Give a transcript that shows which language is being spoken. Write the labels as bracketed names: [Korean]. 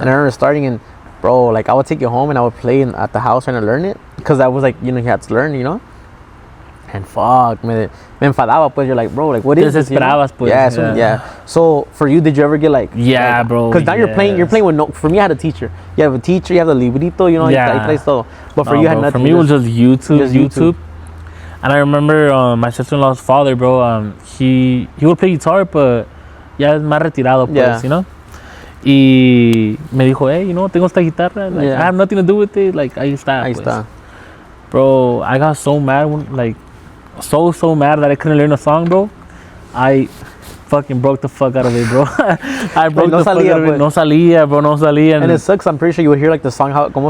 [English] And I remember starting, and bro, like I would take it home and I would play at the house trying to learn it, because I was like, you had to learn, And fuck, [Spanish] me enfadaba, pues. [English] You're like, bro, like what is this? [Spanish] Pues. [English] Yeah. So for you, did you ever get like? Yeah, bro. Because now you're playing with no. For me, I had a teacher. You have a teacher. You have the librito. Yeah. You play [Spanish] todo. [English] But for you, had nothing. For me, it was just YouTube. And I remember my sister-in-law's father, bro. He would play guitar, but [Spanish] ya es más retirado, pues, Y me dijo, hey, tengo esta guitarra. [English] Like, I have nothing to do with it. Like, [Spanish] ahí está. [English] Bro, I got so mad so mad that I couldn't learn a song, bro. I fucking broke the fuck out of it, bro. I broke the fuck out of it. [Spanish] No salía. [English] And it sucks. I'm pretty sure you would hear like the song [Spanish] como